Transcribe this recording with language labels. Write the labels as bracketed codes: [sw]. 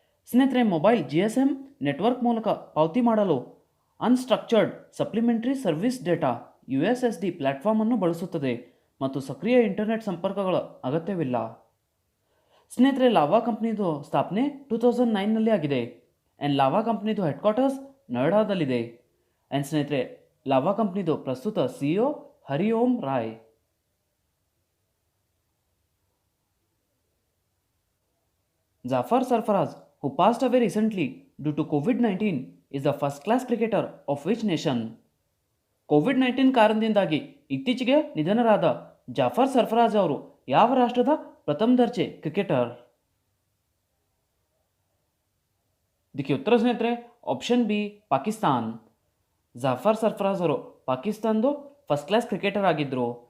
[kn] ಸ್ನೇಹಿತರೆ, mobile GSM network ಮೂಲಕ ಪಾವತಿ ಮಾಡಲು unstructured supplementary service data USSD ಪ್ಲ್ಯಾಟ್ಫಾರ್ಮನ್ನು ಬಳಸುತ್ತದೆ ಮತ್ತು ಸಕ್ರಿಯ ಇಂಟರ್ನೆಟ್ ಸಂಪರ್ಕಗಳ ಅಗತ್ಯವಿಲ್ಲ. ಸ್ನೇಹಿತರೆ, ಲಾವಾ ಕಂಪ್ನಿದು ಸ್ಥಾಪನೆ 2009ನಲ್ಲಿ ಆಗಿದೆ. ಆ್ಯಂಡ್ ಲಾವಾ ಕಂಪ್ನಿದು ಹೆಡ್ ಕ್ವಾರ್ಟರ್ಸ್ ನೋಯ್ಡಾದಲ್ಲಿದೆ. ಆ್ಯಂಡ್ ಸ್ನೇಹಿತರೆ, ಲಾವಾ ಕಂಪ್ನಿದು ಪ್ರಸ್ತುತ CEO Hari Om Roy. [en] Zafar Sarfaraz, who passed away recently due to COVID-19, is the first class cricketer of which nation? [kn] COVID-19 ಕಾರಣದಿಂದಾಗಿ ಇತ್ತೀಚೆಗೆ ನಿಧನರಾದ ಜಾಫರ್ ಸರ್ಫರಾಜ್ ಅವರು ಯಾವ ರಾಷ್ಟ್ರದ ಪ್ರಥಮ ದರ್ಜೆ ಕ್ರಿಕೆಟರ್? ಇದಕ್ಕೆ ಉತ್ತರ ಸ್ನೇಹಿತರೆ ಆಪ್ಷನ್ ಬಿ, ಪಾಕಿಸ್ತಾನ್. ಜಾಫರ್ ಸರ್ಫರಾಜ್ ಅವರು ಪಾಕಿಸ್ತಾನದ ಫಸ್ಟ್ ಕ್ಲಾಸ್ ಕ್ರಿಕೆಟರ್ ಆಗಿದ್ದರು.